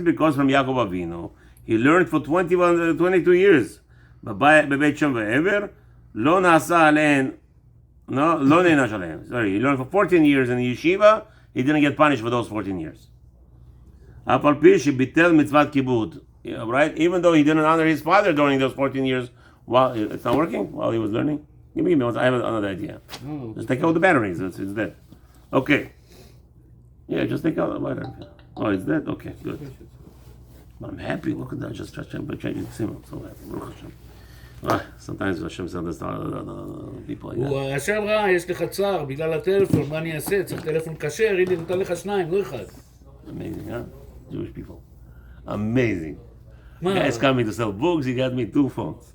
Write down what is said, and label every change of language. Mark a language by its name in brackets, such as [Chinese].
[English] Because from Yaakov Avinu, he learned for 22 years. [Hebrew] בבית שם ועבר, לא נעשה עליהן, לא נענש עליהן. [English] Sorry, he learned for 14 years in the yeshiva, he didn't get punished for those 14 years. [Hebrew] אף על פי שביטל מצוות כיבוד. [English] Right? Even though he didn't honor his father during those 14 years, while it's not working, while he was learning. Give me one, I have another idea. Just take out the batteries, it's dead. Okay. Yeah, just take out the battery. Oh, it's dead? Okay, good. But I'm happy, look at that, just changing the siman. I'm so happy, Baruch Hashem. Sometimes Hashem says people like that. [Hebrew] הוא השם רע, יש לך צער בגלל הטלפון, מה אני אעשה? צריך טלפון כשר, הנה נותן לך שניים, לא אחד. [English] Amazing, huh? Jewish people. Amazing. [Hebrew] מה? [English] Guys coming to sell books, he got me 2 phones.